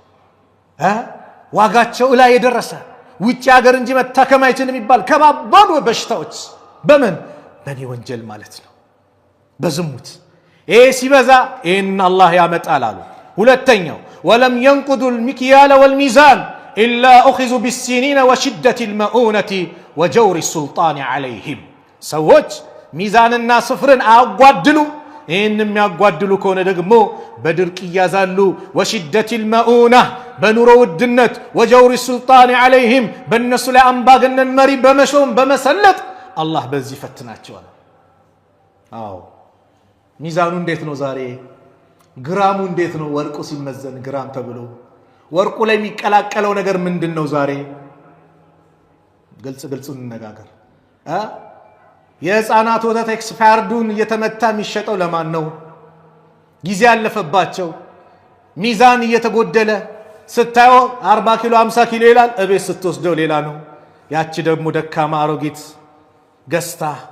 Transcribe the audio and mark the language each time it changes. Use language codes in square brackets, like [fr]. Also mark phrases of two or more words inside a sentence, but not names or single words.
[am] ዋጋቸው ላይ የደረሰ ውጪ ሀገር እንጂ መታከም አይችልም ይባል ከባባዱ በሽታዎች በምን በኔ ወንጀል ማለት ነው በዝሙት ሲበዛ ይሄን አላህ ያመጣል አሉ ሁለተኛው [ar] ولم ينقضوا المكيال والميزان إلا أخذوا بالسنين وشدة المؤونة وجور السلطان [am] عليهم سووች ሚዛንና ስፍርን አጓድሉ ይሄንም ያጓድሉ ከሆነ ደግሞ በድርቅ ይያዛሉ [ar] وشدة المؤونة [am] በኑሮ ውድነት [ar] وجور السلطان عليهم [am] በእነሱ ላይ አምባገነን መሪ በመሾም በመሰለጥ አላህ በዚህ ፈትናቸዋል አዎ ሚዛኑ እንዴት ነው ዛሬ ግራሙ እንዴት ነው ወርቁ ሲመዘን ግራም ተብሎ ወርቁ ላይ የሚቀላቀለው ነገር ምንድነው ዛሬ ግልጽ እንነጋገር የህፃናት ወተት ኤክስፓየርዱን እየተመታ የሚሸጠው ለማን ነው ጊዜ ያለፈባቸው ሚዛን እየተጎደለ ስታዩ 40 ኪሎ 50 ኪሎ ይላል እቤት ስትወስደው ሌላ ነው ያቺ ደግሞ ደካማ አሮጊት ገስታ